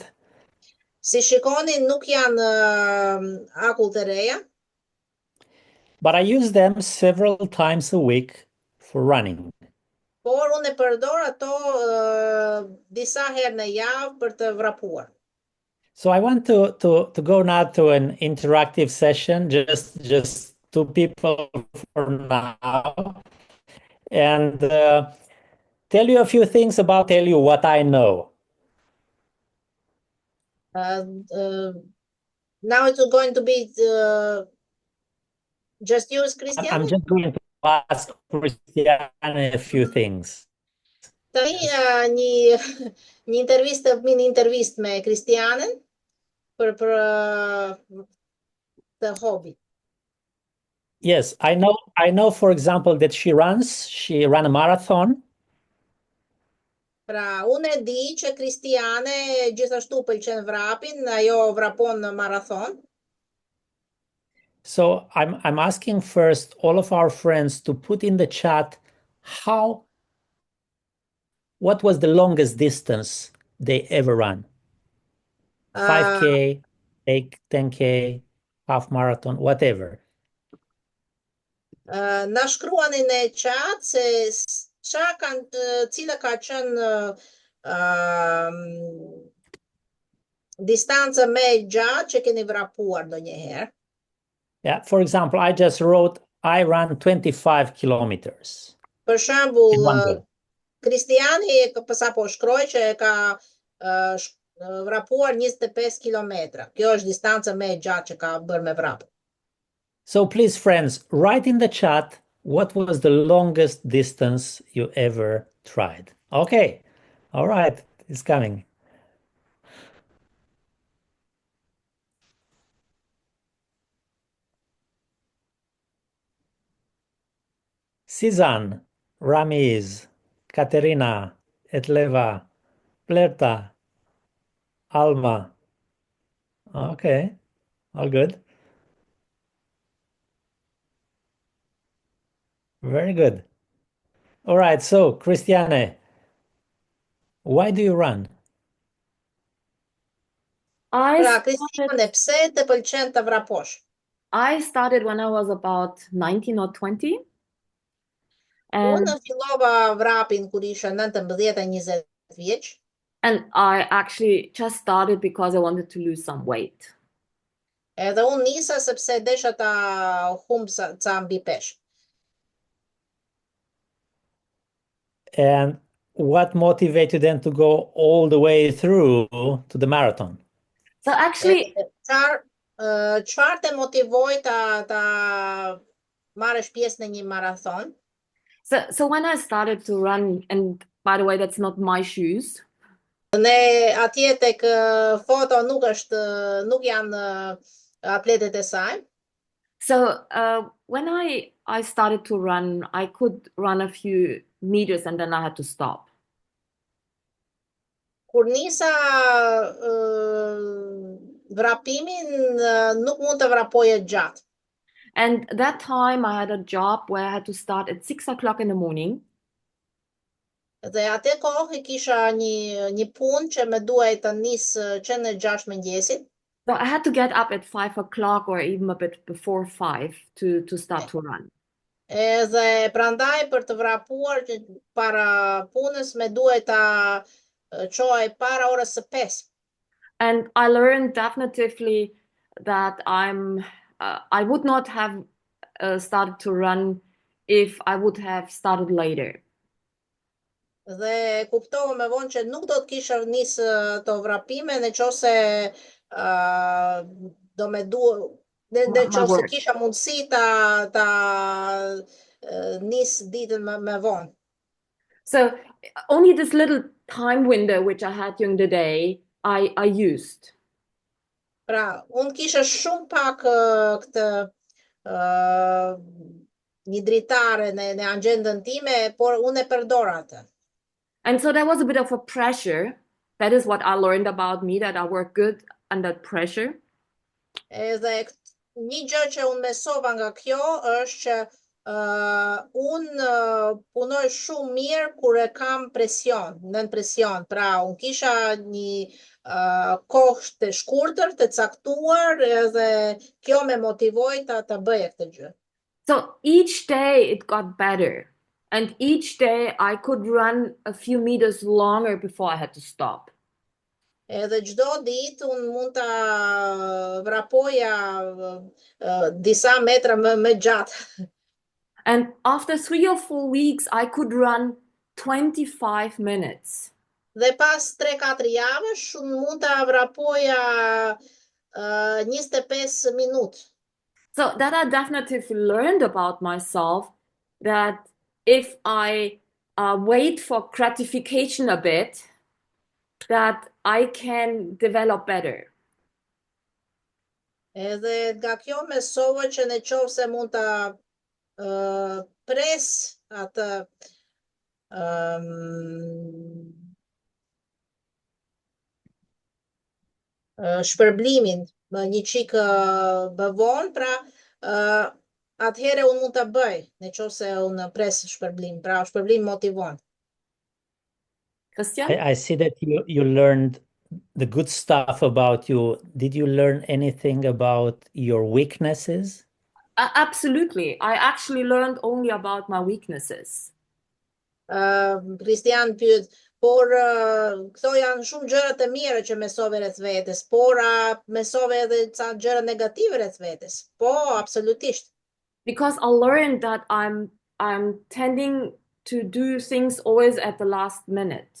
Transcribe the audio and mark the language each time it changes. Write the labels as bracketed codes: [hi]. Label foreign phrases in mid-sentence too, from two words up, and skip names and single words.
[sq] Si shikoni, nuk janë akull të reja, [en] But I use them several times a week for running. [sq] por unë e përdor ato disa herë në javë për të vrapuar. [en] So I want to go now to an interactive session, just two people for now, and tell you a few things tell you what I know. Now it's going to be just use Christiane? I'm just going to ask Christiane a few things. [sq] Tani një intervistë me Kristianën për [en] the hobby. Yes, I know, for example, that she ran a marathon. [sq] Pra, unë e di që Kristiane gjithashtu pëlqen vrapin, ajo vrapon në marathon. [en] So I'm asking first all of our friends to put in the chat what was the longest distance they ever ran? 5K, 10K, half marathon, whatever. [sq] Na shkruani në chat se cila ka qenë distanca më e gjatë që keni vrapuar ndonjëherë. [en] Yeah, for example, I just wrote I ran 25 kilometers. [sq] Për shembull, Kristiani sapo shkroi që e ka vrapuar 25 kilometra. Kjo është distanca më e gjatë që ka bërë me vrap. [en] So please, friends, write in the chat what was the longest distance you ever tried. Okay, all right, it's coming. Sizan, Ramiz, Katerina, Etleva, Plerta, Alma. Okay, all good. Very good. All right, so Christiane, why do you run? [sq] Pra, Kristiane, pse të pëlqen të vraposh? [en] I started when I was about 19 or 20. [sq] Unë fillova vrapin kur isha 19-20 vjeç. [en] And I actually just started because I wanted to lose some weight. [sq] Edhe unë nisa sepse desha ta humb ca mbi peshë. [en] And what motivated you then to go all the way through to the marathon? So actually, [sq] Çfarë të motivoi ta marrësh pjesë në një marathon? [en] so when I started to run, and by the way, that's not my shoes. [sq] Ne atje tek foto nuk janë atletet e saj. [en] So when I started to run, I could run a few meters and then I had to stop. [sq] Kur nisa vrapimin, nuk mund të vrapoje gjatë. [en] And that time I had a job where I had to start at 6 o'clock in the morning. [sq] Dhe atë kohë kisha një punë që më duhej të nis që në 6 mëngjesit. [en] So I had to get up at 5 o'clock or even a bit before 5 to start to run. [sq] Edhe prandaj për të vrapuar para punës më duhej ta çohej para orës së 5. [en] And I learned definitively that I would not have started to run if I would have started later. [sq] Dhe kuptova më vonë që nuk do të kisha nis të vrapime nëse do me nëse kisha mundësi ta nis ditën më vonë. [en] So only this little time window which I had during the day, I used. [sq] Pra, unë kisha shumë pak këtë një dritare në agendën time, por unë e përdor atë. [en] And so there was a bit of a pressure. That is what I learned about me, that I work good under pressure. [sq] Edhe një gjë që unë mësova nga kjo është që unë punoj shumë mirë kur e kam presion, nën presion. Pra, unë kisha një kohë të shkurtër, të caktuar, edhe kjo me motivoi ta bëja këtë gjë. [en] So each day it got better. And each day I could run a few meters longer before I had to stop. [sq] Edhe çdo ditë unë mund ta vrapoja disa metra më gjatë. [en] And after 3 or 4 weeks, I could run 25 minutes. [sq] Dhe pas 3-4 javësh unë mund ta vrapoja 25 minutë. [en] So that I definitely learned about myself, that if I wait for gratification a bit, that I can develop better. [sq] Edhe nga kjo mësova që nëse mund ta pres atë shpërblimin një çik më vonë, pra atëherë unë mund ta bëj nëse unë pres shpërblim, pra shpërblim motivon. [en] Christian? I see that you learned the good stuff about you. Did you learn anything about your weaknesses? Absolutely. I actually learned only about my weaknesses. [sq] Kristian pyet, por këto janë shumë gjëra të mira që mësove rreth vetes, por mësove edhe ca gjëra negative rreth vetes. Po, absolutisht. [en] Because I learned that I'm tending to do things always at the last minute.